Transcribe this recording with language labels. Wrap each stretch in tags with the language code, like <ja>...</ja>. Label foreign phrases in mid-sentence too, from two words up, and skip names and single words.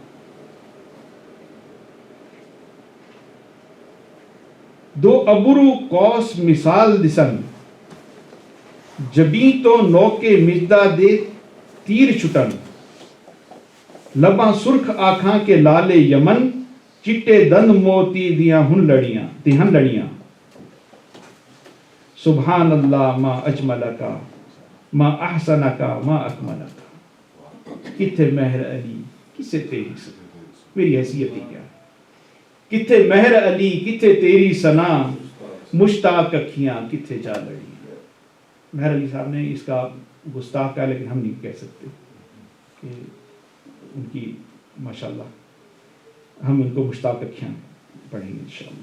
<pa>دو ابرو قوس مثال دسن، جبیں تو نوکے مجدہ دے تیر چھٹن، لباں سرخ آنکھاں کے لالے یمن، چٹے دند موتی دیاں ہن لڑیاں،</pa> <ar>سبحان اللہ ما اجملکا ما احسنکا ما اکملکا،</ar> <pa>کتھے مہر علی کسے تیری سنا،</pa> <ur>میری حیثیت ہی کیا،</ur> <pa>کتھے مہر علی کتھے تیری سنا، مشتاق اکھیاں کتھے جا لڑی۔</pa> <ur>مہر علی صاحب نے اس کا گستاخ کہا، لیکن ہم نہیں کہہ سکتے کہ ان کی ماشاءاللہ، ہم ان کو</ur> <pa>مشتاق اکھیاں</pa> <ur>پڑھیں گے انشاءاللہ۔</ur>